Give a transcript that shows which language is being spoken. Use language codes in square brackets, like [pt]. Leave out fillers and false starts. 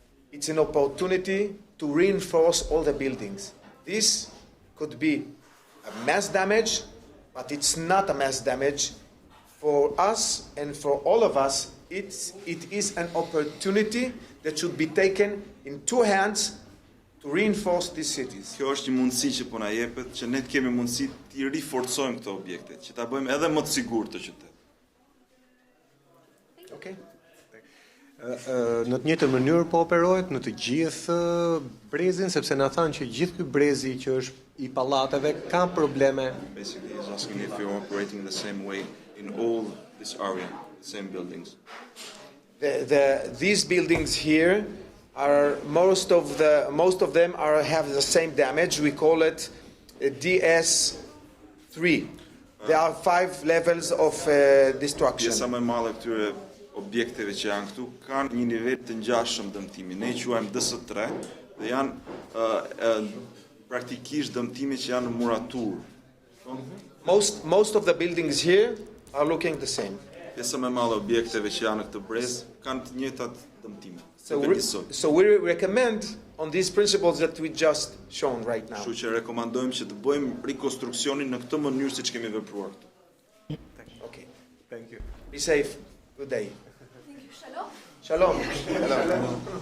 [en] It's an opportunity to reinforce all the buildings. This could be a mass damage, but it's not a mass damage. For us and for all of us, it is an opportunity that should be taken in two hands to reinforce these cities. [sq] Kjo është një mundësi që po na jepet, që ne kemi mundësi të riforcojmë këto objekte, që ta bëjmë edhe më të sigurt të qytetit. [en] Okay. [sq] Në të njëjtën mënyrë po operohet në të gjithë brezin, sepse na thanë që gjithë ky brezi që është I pallateve ka probleme. [en] Basically, he's asking if you're operating the same way in all this area, the same buildings. These buildings here are most of them have the same damage. We call it DS3. There are 5 levels of destruction. [sq] Pjesa më e madhe këtyre objekteve që janë këtu kanë një nivel të ngjashëm dëmtimi. Ne I quajmë DS3 dhe janë praktikisht dëmtime që janë muratur. [en] Most of the buildings here are looking the same. [sq] Pjesa më e madhe objekteve që janë në këtë brez kanë të njëjtat dëmtime. [en] So we recommend on these principles that we just shown right now. [sq] Kështu që rekomandojmë që të bëjmë rikonstruksionin në këtë mënyrë siç kemi vepruar këtu. [en] Okay. Thank you. Be safe. Good day. Thank you. Shalom. [he] Shalom.